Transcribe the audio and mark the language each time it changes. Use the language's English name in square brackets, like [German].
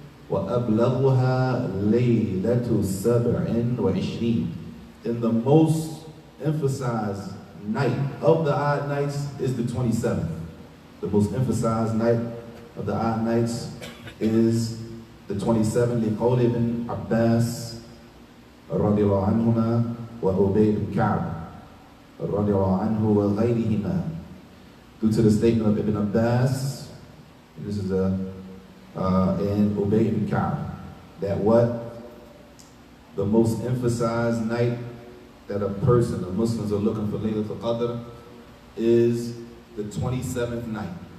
[Arabic] وَأَبْلَغُهَا لَيْلَةُ 27. [English] And the most emphasized night of the odd nights is the 27th. The most emphasized night of the odd nights is the 27th. [Arabic] لقول ابن عباس رضي الله عنهما وأبي بن كعب رضي الله عنه وغيرهما. [English] Due to the statement of Ibn Abbas, this is and Ubay ibn Ka'b, that what? The most emphasized night that a person, the Muslims are looking for Laylatul Qadr is the 27th night.